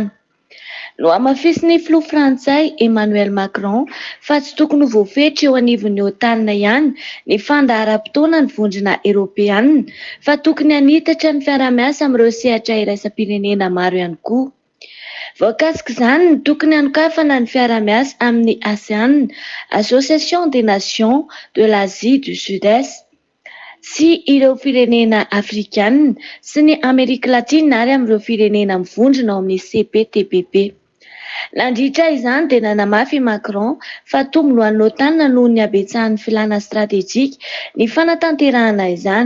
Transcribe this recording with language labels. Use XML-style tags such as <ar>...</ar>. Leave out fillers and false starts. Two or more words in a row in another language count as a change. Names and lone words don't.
<mg>No amafisiny filoha Frantsay Emmanuel Macron fa tsy tokony ho voafetra eo anivon'ny OTAN ihany ny fandaharam-potoana ny vondrona Eoropeanina fa tokony hanitatra ny fiara-miasa amin'ireo sehatra iraisam-pirenena maro ihany koa. Voakasika izany ny tokony hanokafana ny fiara-miasa amin'ny ASEAN, Association des Nations de l'Asie du Sud-Est, sy ireo firenena Afrikana sy ny Amerika Latina ary amin'ireo firenena mivondrona ao amin'ny CPTPP. Nandritra izany dia nanamafy Macron fa tombony ho an'ny OTAN noho ny habetsahan'ny filana strategjika ny fanatanterahana izany.</mg>